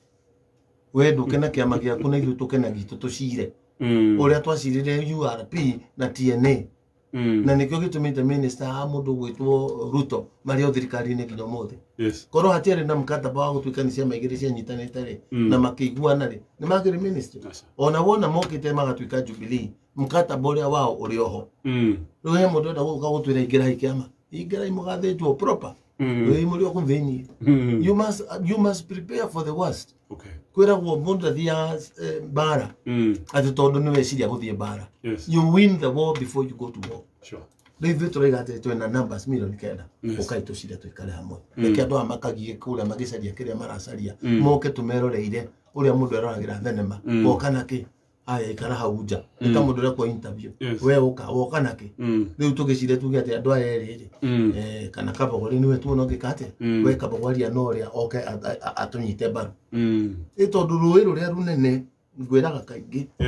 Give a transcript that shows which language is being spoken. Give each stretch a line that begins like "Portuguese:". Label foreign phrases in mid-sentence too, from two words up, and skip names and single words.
Kikuyu: we ndũkena kĩama gĩaku na ithuĩ tũkenagia itũ tũcire ũrĩa twacirire URP na TNA na nĩkĩo gĩtũmĩte minister a mũndũ gwĩtwo Ruto marĩ o thirikari-inĩ nginya ũmũthĩ korwo hatiarĩ na mkataba wa gũtuĩka nĩ ciama igĩrĩ cianyitanĩte-rĩ na makĩiguana-rĩ nĩ makĩrĩ ministry ona wona mokĩte magatuĩka Jubilee mkataba ũrĩa wao ũrĩ oho rĩu he mũndũ enda gũka gũtwĩra ingĩrai kĩama ingĩrai mũgathĩtwo proper mũrĩ o kũu thĩiniĩ
English: you must prepare for the worst
Kikuyu: kwĩragwo mũndũ athiaga mbara atĩ tondũ nĩ weciria gũthiĩ mbara
English: you win the war before you go to war
Kikuyu: rĩu ithuĩ tũraiga atĩ twĩna numbers milioni 9 ũkai tũcire tũikare hamwe reke andũ aya makagie kũrĩa magĩcaria kĩrĩa maracaria moke tũmeroreire ũrĩa mũndũ eroragĩra thenema woka nakĩ aya ikara hau nja nĩ ta mũndũ ũrekwo interview we ũka woka nakĩ rĩu tũgĩcire tuge atĩ andũ aya erĩ kana Kabogori nĩwe tuona ũngĩka atĩa we Kabogori no ũrĩa oke atũnyite mbaru tondũ rũĩ rũrĩa rũnene ngwĩraga kaingĩ